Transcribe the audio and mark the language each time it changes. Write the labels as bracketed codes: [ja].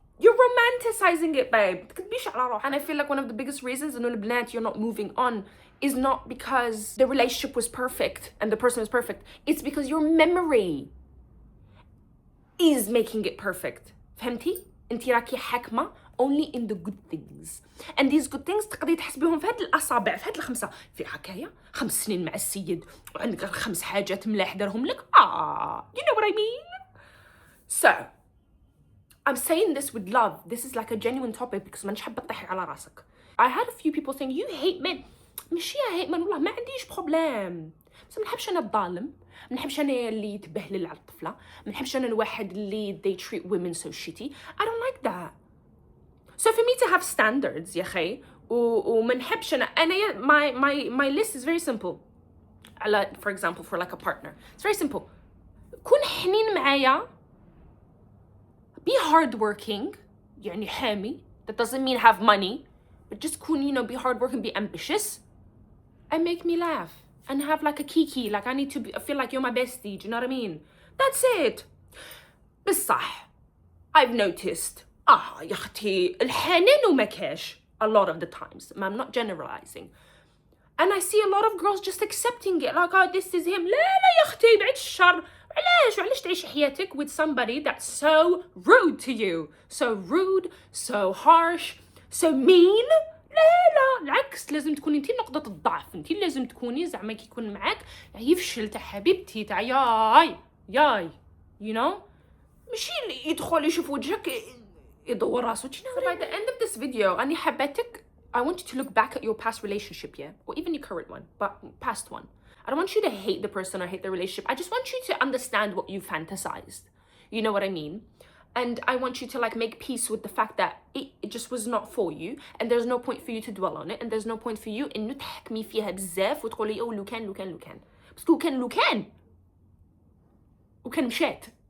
[en] You're romanticizing it, babe. And I feel like one of the biggest reasons [ar] إنه البنات [en] you're not moving on is not because the relationship was perfect and the person was perfect. It's because your memory is making it perfect. [ar] فهمتي؟ انتي راكي حاكمة [en] only in the good things. [ar] And these good things تقدري تحسبيهم في هاد الأصابع، في هاد الخمسة. في حكاية 5 سنين مع السيد وعندك 5 حاجات ملاح دارهم لك. [en] You know what I mean? So, I'm saying this with love. This is like a genuine topic because [ar] مانيش حابة تطيحي على راسك. [en] I had a few people saying, you hate men. [ar] ماشي [en] hate men [ar] والله ما عنديش بروبليم. بس ما نحبش أنا الظالم. ما نحبش أنا اللي يتبهلل على الطفلة. ما نحبش أنا الواحد اللي [en] they treat women so shitty. I don't like that. So for me to have standards [ar] يا أخي وما نحبش أنا [en] my list is very simple. For example, for like a partner. It's very simple. [ar] كون حنين معايا. [en] Be hardworking, [ar] يعني حامي. [en] That doesn't mean have money, but just كون, you know, be hardworking, be ambitious, and make me laugh and have like a kiki. Like I need to feel like you're my bestie. Do you know what I mean? That's it. [ar] بصح, [en] I've noticed. [ar] يا أختي الحنان وما كاش [en] a lot of the times. I'm not generalizing. And I see a lot of girls just accepting it. Like, oh, this is him. [ar] لا يا أختي بعد الشر. علاش تعيش حياتك [en] with somebody that's so rude to you, so rude, so harsh, so mean. [ar] لا العكس لازم تكوني انتي نقطة الضعف. انتي لازم تكوني زعما كي يكون معاك يفشل تاع حبيبتي تاع ياي [en] you know [ar] ماشي يدخل يشوف وجهك يدور راسو. [en] So by the end of this video [ar] أني حبيتك [en] I want you to look back at your past relationship, yeah, or even your current one, but past one. I don't want you to hate the person or hate the relationship. I just want you to understand what you fantasized. You know what I mean? And I want you to like make peace with the fact that it just was not for you, and there's no point for you to dwell on it, and there's no point for you [ar] إنه تحكمي فيها بزاف وتقولي أو لو كان بس لو كان مشات.